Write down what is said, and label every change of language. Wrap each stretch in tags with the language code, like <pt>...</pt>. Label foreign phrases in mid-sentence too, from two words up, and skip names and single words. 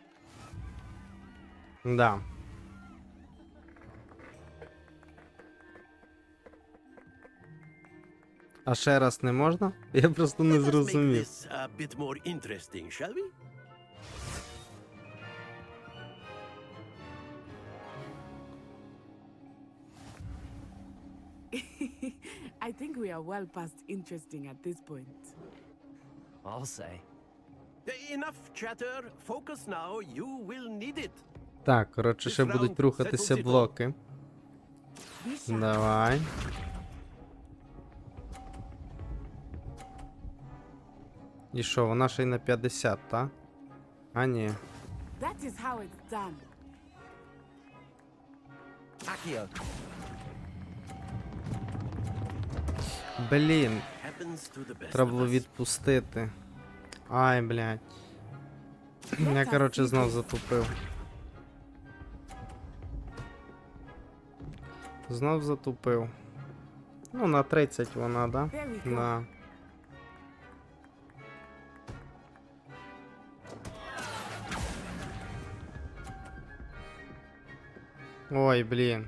<uk>Да. А ще раз не можна? Я просто не</uk> <en>Let us make</en> <uk>зрозумів.</uk> <en>this a bit more interesting, shall we? I think we are well past interesting at this point. I'll say. Enough chatter. Focus now. You will need it.</en> <uk>Так, коротше, ще будуть рухатися блоки. Давай. І що, вона ще й на 50, та? А ні.</uk> <en>That is how it's done.</en> <uk>Блін,</uk> <en>Happens to the best</en> <uk>треба</uk> <en>of</en> <uk>було</uk> <en>us.</en> <uk>відпустити. Ай, блядь. Я, коротше, знов затупив. Знов затупив. Ну, на 30 вона, да?</uk> <en>There we go.</en> <uk>Да. Ой, блін.</uk>